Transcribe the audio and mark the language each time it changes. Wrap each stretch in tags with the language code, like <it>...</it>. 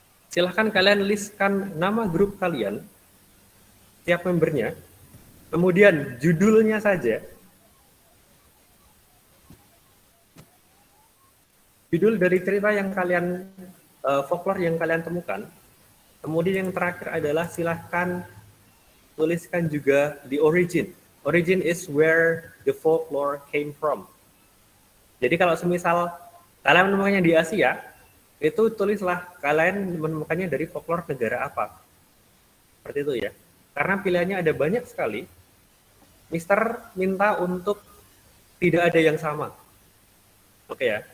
<id>Silahkan kalian listkan nama grup kalian, tiap membernya, kemudian judulnya saja. Judul dari cerita yang kalian, folklore yang kalian temukan. Kemudian yang terakhir adalah silahkan tuliskan juga</id> <en>the origin. Origin is where the folklore came from.</en> <id>Jadi kalau semisal kalian menemukannya di Asia, itu tulislah kalian menemukannya dari folklore negara apa. Seperti itu ya. Karena pilihannya ada banyak sekali. Mister minta untuk tidak ada yang sama. Oke ya.</id>